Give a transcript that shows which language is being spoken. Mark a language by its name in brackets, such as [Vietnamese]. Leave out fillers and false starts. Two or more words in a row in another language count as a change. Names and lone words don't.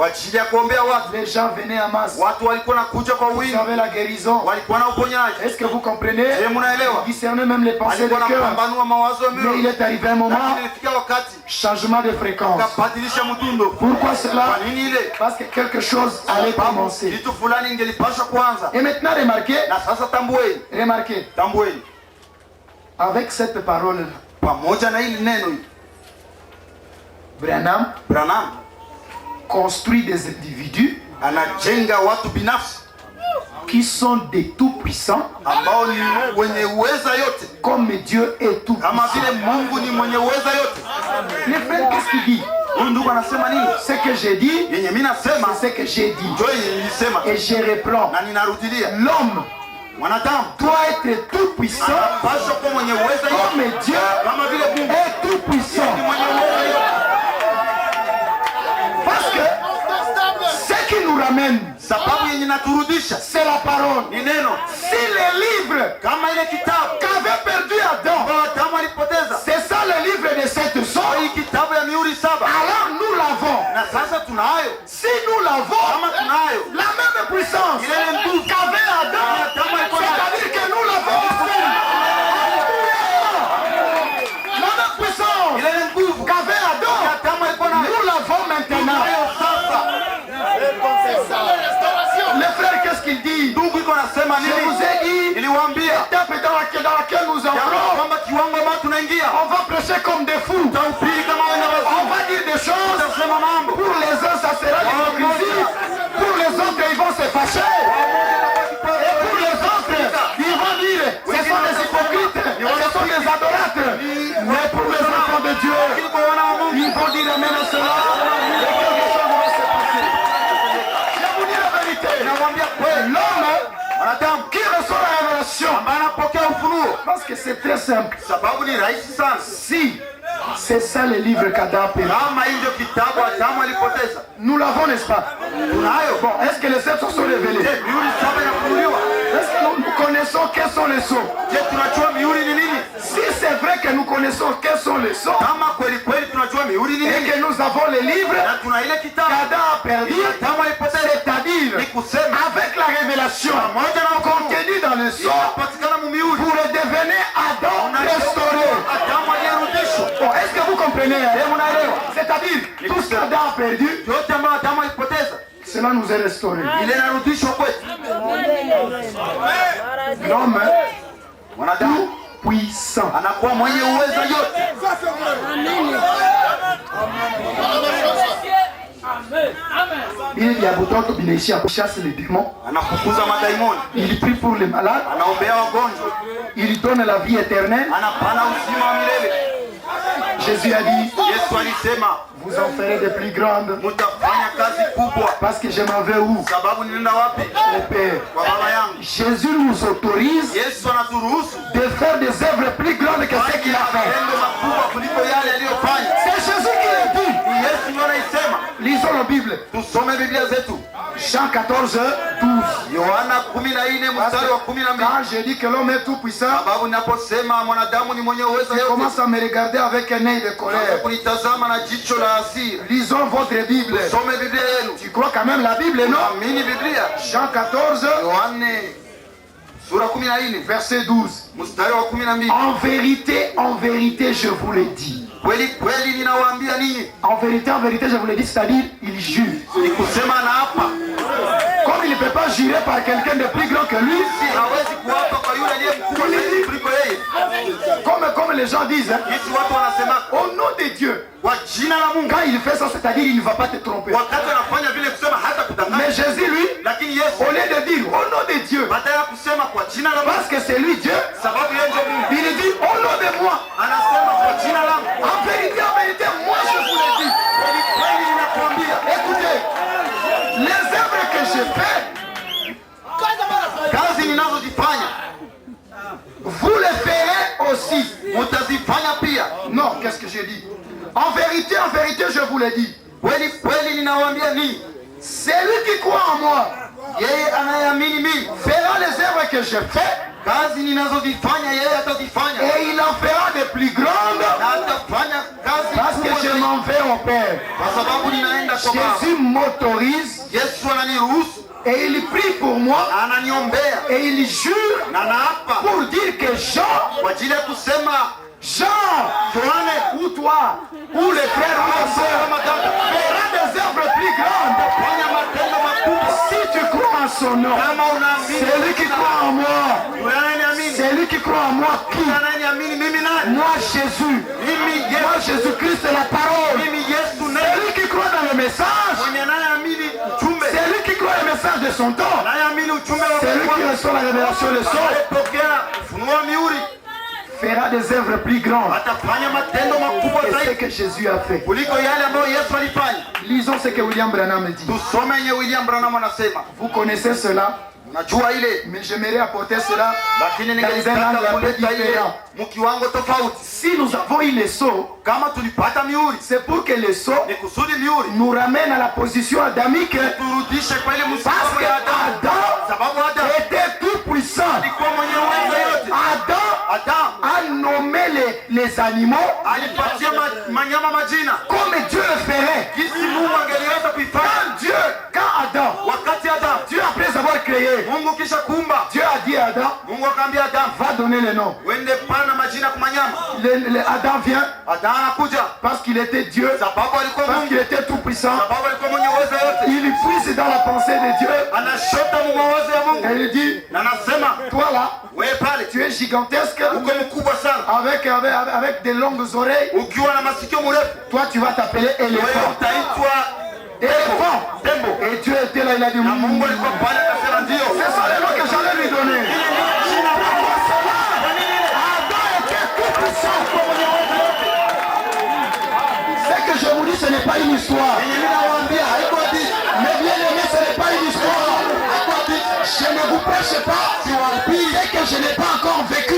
[Swahili] kwa ajili ya kuombea watu. [French] Les gens venaient en masse. [Swahili] Watu walikuwa nakuja kwa [French] Vous [Swahili] wingi, [French] avez la guérison. [Swahili] walikuwa na uponyaji. [French] Est-ce que vous comprenez? [Swahili] Je, munaelewa? [French] Il discernait même les pensées de [Swahili] Alikuwa [French] cœur. [Swahili] anapambanua mawazo ya [French] Mais il [Swahili] mioyo, [French] est arrivé un moment, [Swahili] lakini ilifika wakati [French] changement de fréquence. [Swahili] akabadilisha mtundo. [French] Pourquoi cela? [Swahili] Kwa nini ile? [French] Parce que quelque chose allait [Swahili] Sababu [French] commencer. [Swahili] kitu fulani ingelipasha kuanza. [French] Et maintenant, remarquez, [Swahili] Na sasa tambueni, [French] avec cette parole, [Swahili] pamoja na hili neno hili, [French] Branham [Swahili] Branham [French] construit des individus [Swahili] anajenga watu binafsi [French] qui sont des tout-puissants, [Swahili] ambao ni wenye uweza yote, [French] comme Dieu est tout. [Swahili] kama vile Mungu ni mwenye uweza yote. [French] Les frères, qu'est-ce qu'il dit? [Swahili] Huyu ndugu anasema nini? [French] Ce que j'ai dit, [Swahili] Yenye mimi nasema [French] c'est ce que j'ai dit. [Swahili] ndio yenye nilisema, [French] Et je reprends. [Swahili] na ninarudilia. [French] L'homme [Swahili] Mwanadamu [French] doit être tout-puissant, [Swahili] anapaswa kuwa mwenye uweza yote, [French] comme Dieu [Swahili] kama vile Mungu [French] est tout-puissant. [Swahili] ni mwenye uweza yote. [French] Parce que ce qui nous ramène, [Swahili] Sababu yenye naturudisha [French] c'est la parole. [Swahili] ni neno. [French] Si les livres [Swahili] Kama ile kitabu [French] qu'avait perdu Adam, [Swahili] ambao Adamu alipoteza, [French] c'est ça le livre de cette [Swahili] hii [French] sorte, [Swahili] kitabu ya mihuri saba, [French] alors nous l'avons. [Swahili] na sasa tunayo. [French] Si nous l'avons, [Swahili] Kama tunayo [French] la même puissance [Swahili] ile nguvu [French] qu'avait Adam, c'est-à-dire que nous l'avons aussi. La même puissance [Swahili] ile nguvu [French] qu'avait Adam, [Swahili] Adamu alikuwa nayo [French] nous l'avons maintenant. [Swahili] tunayo sasa. [French] Les frères, qu'est-ce qu'il dit? [Swahili] Ndugu iko nasema [French] Je [Swahili] nini? [French] vous ai dit, [Swahili] Niliwaambia [French] l'étape dans laquelle nous entrons, [Swahili] kwamba kiwango ambacho tunaingia [French] on va prêcher comme des fous. [Swahili] tutahubiri kama wenda [French] On [Swahili] wazimu. [French] va dire des choses. [Swahili] Tutasema mambo. [French] Pour les uns, ça sera l'hypocrisie. Pour les autres, ils vont se fâcher. Et pour les autres, ils vont dire, ce sont des hypocrites, ce sont des adorateurs. Mais pour les enfants de Dieu, [Swahili] Lakini kwa wana wa Mungu [French] ils vont dire amen à cela. Et quelque chose va se passer. Je vous dis la vérité. [Swahili] nawaambia kweli, [French] L'homme [Swahili] wanadamu [French] qui reçoit la révélation, [Swahili] ambaye anapokea ufunuo, [French] parce que c'est très simple. [Swahili] sababu ni rahisi sana. [French] Si c'est ça le livre qu'Adam perdu, [Swahili] Kama hii ndio kitabu Adamu alipoteza, [French] nous l'avons, n'est-ce pas? [Swahili] tunayo. [French] Bon, est-ce que les sept sont révélés? [Swahili] Je, mihuri saba inafunuliwa. [French] Est-ce que nous connaissons quels sont les sceaux? [Swahili] Je, tunajua mihuri ni nini? [French] Si c'est vrai que nous connaissons quels sont les sceaux [Swahili] Kama kweli kweli tunajua mihuri ni [French] et [Swahili] nini [French] que nous avons les livres [Swahili] na tuna ile kitabu [French] qu'Adam a perdu, [Swahili] Adamu alipoteza, [French] c'est-à-dire [Swahili] ni kusema [French] avec la révélation [Swahili] pamoja na ufunuo [French] contenue dans le sceau, [Swahili] inapatikana mu mihuri, [French] vous redevenez Adam restauré. [Swahili] Adamu aliyerudishwa. [French] Bon, est-ce que vous comprenez? C'est-à-dire tout ce qu'Adam a perdu, [Swahili] Yote ambayo Adamu alipoteza [French] cela nous est restauré. [Swahili] ile inarudishwa kwetu. [French] L'homme [Swahili] Mwanadamu [French] puissant. [Swahili] anakuwa mwenye uwezo yote. [French] Il y a beaucoup de gens qui chassent les démons. [Swahili] Anafukuza madaimoni, [French] Il prie pour les malades. [Swahili] anaombea wagonjwa, [French] Il donne la vie éternelle. [Swahili] anapana uzima wa milele. [French] Jésus a dit, [Swahili] Yesu alisema [French] vous en ferez de plus grandes. [Swahili] mutafanya kazi kubwa. [French] Parce que je m'en vais où? [Swahili] Sababu ninaenda wapi? [French] Au Père. [Swahili] Kwa baba yangu. [French] Jésus nous autorise [Swahili] Yesu anaturuhusu [French] de faire des œuvres plus grandes que ce qu'il a fait. [Swahili] matendo makubwa kuliko yale aliyofanya. [French] C'est Jésus qui le dit. [Swahili] Ni Yesu ndio anaisema. [French] Lisons la Bible. [Swahili] Tusome Biblia zetu. [French] Jean 14, 12. [Swahili] Yohana 14 mstari wa 12. [French] Quand je dis que l'homme est tout puissant, [Swahili] Sababu ninaposema mwanadamu ni mwenye uwezo [French] il [Swahili] yote, [French] commence à me regarder avec un œil de colère. [Swahili] kunitazama na jicho la hasira. [French] Lisons votre Bible. [Swahili] Some Biblia yenu. [French] Tu crois quand même la Bible, non? [Swahili] Amini Biblia. [French] Jean 14, [Swahili] Yohane sura 14 [French] verset 12. [Swahili] mstari wa 12. [French] En vérité, je vous le dis. [Swahili] Kweli kweli ninawaambia ninyi, [French] En vérité, je vous le dis, c'est-à-dire, il jure. [Swahili] ni kusema anaapa. [French] Comme il ne peut pas jurer par quelqu'un de plus grand que lui, [Swahili] Hawezi kuapa kwa yule aliye mkubwa zaidi kuliko yeye. [French] comme les gens disent, hein, [Swahili] Jinsi watu wanasema [French] au nom de Dieu, [Swahili] kwa jina la Mungu. [French] quand il fait ça, c'est-à-dire, il ne va pas te tromper. [Swahili] Wakati anafanya vile kusema hata kudanganya. [French] Mais Jésus, lui, [Swahili] Lakini Yesu [French] au lieu de dire au nom de Dieu, [Swahili] badala ya kusema kwa jina la Mungu, [French] parce que c'est lui Dieu, [Swahili] sababu yeye ndio Mungu, [French] il dit au nom de moi. [Swahili] anasema kwa jina langu. [French] En vérité, moi je vous le dis. [Swahili] Kweli kweli ninakwambia, [French] Écoutez, les œuvres que je fais, [Swahili] kazi ninazozifanya [French] vous les ferez aussi. [Swahili] mutazifanya pia. [French] Non, qu'est-ce que j'ai dit? En vérité, je vous le dis. [Swahili] Kweli kweli ninawaambia ninyi, [French] Celui qui croit en moi [Swahili] yeye anayeamini mimi, [French] fera les œuvres que je fais [Swahili] kazi ninazozifanya yeye atazifanya, [French] et il en fera de plus grandes [Swahili] na atafanya kazi [French] parce que [Swahili] kubwa [French] je [Swahili] zaidi. [French] m'en vais au Père. [Swahili] Kwa sababu ninaenda kwa Baba. [French] Jésus m'autorise [Swahili] Yesu ananiruhusu, [French] et il prie pour moi [Swahili] ananiombea [French] et il jure [Swahili] na naapa [French] pour dire que Jean, [Swahili] kwa ajili ya kusema Yohane, [French] ou toi, ou les frères ou les sœurs, fera des œuvres plus grandes. [Swahili] fanya matendo makubwa. [French] Si tu crois en son nom, [Swahili] Kama unaamini [French] celui qui croit en moi, [Swahili] yule anayeniamini, [French] celui qui croit en moi, qui? [Swahili] yule anayeniamini mimi nani? [French] Moi Jésus, moi Jésus-Christ la parole. [Swahili] Mimi Yesu nani? [French] Celui qui croit dans le message, [Swahili] Mwenye anayeamini ujumbe, [French] celui qui croit le message de son temps, [Swahili] anayeamini ujumbe wa [French] celui qui [Swahili] Mungu, [French] reçoit la révélation de son, [Swahili] anayepokea ufunuo wa mihuri, [French] fera des œuvres plus grandes [Swahili] atafanya matendo makubwa [French] que ce [Swahili] zaidi [French] que Jésus a fait. [Swahili] kuliko yale ambayo Yesu alifanya. [French] Lisons ce que William Branham dit. [Swahili] Tusome yenye William Branham anasema. [French] Vous connaissez cela, [Swahili] Unajua ile, [French] mais j'aimerais apporter cela [Swahili] lakini [French] dans un [Swahili] ningetaka [French] angle un peu [Swahili] kuleta ile [French] différent. [Swahili] mkiwango tofauti. [French] Si nous avons eu les sceaux, [Swahili] Kama tulipata mihuri, [French] c'est pour que les sceaux [Swahili] ni kusudi mihuri [French] nous ramènent à la position adamique, [Swahili] turudishe kwa ile [French] parce [Swahili] msimamo [French] que [Swahili] ya Adamu, [French] Adam [Swahili] sababu Adamu [French] était tout puissant. [Swahili] alikuwa mwenye uwezo yote. Adamu [French] A nommé les animaux [Swahili] alipatia manyama majina [French] comme Dieu le ferait. [Swahili] jinsi Mungu angeliweza kuifanya. [French] Quand Adam, [Swahili] Wakati Adamu [French] Dieu après avoir avoir créé, [Swahili] Mungu kisha kuumba, [French] Dieu a dit à Adam, [Swahili] Mungu akamwambia Adam, [French] va donner les noms. [Swahili] wende pana majina kwa manyama. [French] Adam vient [Swahili] Adam anakuja [French] parce qu'il était Dieu, [Swahili] sababu alikuwa [French] parce [Swahili] Mungu, [French] qu'il était tout puissant. [Swahili] sababu alikuwa mwenye uwezo yote. [French] Il puise dans la pensée de Dieu. [Swahili] Anashota mu mawazo ya Mungu. [French] Et il dit, [Swahili] Na anasema, [French] toi là, [Swahili] wewe pale [French] tu es gigantesque, [Swahili] uko mkubwa sana, [French] avec des longues oreilles. [Swahili] ukiwa na masikio mrefu, [French] Toi, tu vas t'appeler [Swahili] wewe [French] éléphant. [Swahili] utaitwa [French] Éléphant. [Swahili] tembo. [French] Et Dieu était là, il a dit, [Swahili] Na Mungu alikuwa pale akasema ndio. [French] c'est ça le nom que j'allais lui donner. Adam était tout puissant. Ce que je vous dis, ce n'est pas une histoire. Mais bien aimé, ce n'est pas une histoire. Je ne vous prêche pas ce que je n'ai pas encore vécu.